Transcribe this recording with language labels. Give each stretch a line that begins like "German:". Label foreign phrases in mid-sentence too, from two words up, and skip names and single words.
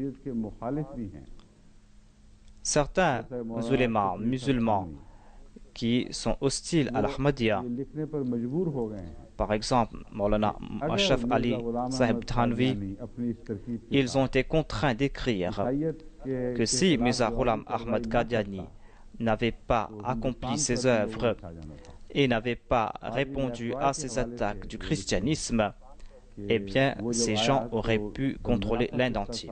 French: Certains ulémas musulmans qui sont hostiles à l'Ahmadiyya,
Urdu: لکھنے پر مجبور ہو گئے ہیں.
French: par exemple Maulana Ashraf Ali Sahib Thanvi,
Urdu: اپنی اس ترکیب کے
French: ils ont été contraints d'écrire
Urdu: ساتھ
French: que si Mirza Ghulam Ahmad Qadiani n'avait pas accompli ses œuvres et n'avait pas répondu à ces attaques du christianisme, eh bien, ces gens auraient pu contrôler l'Inde entière.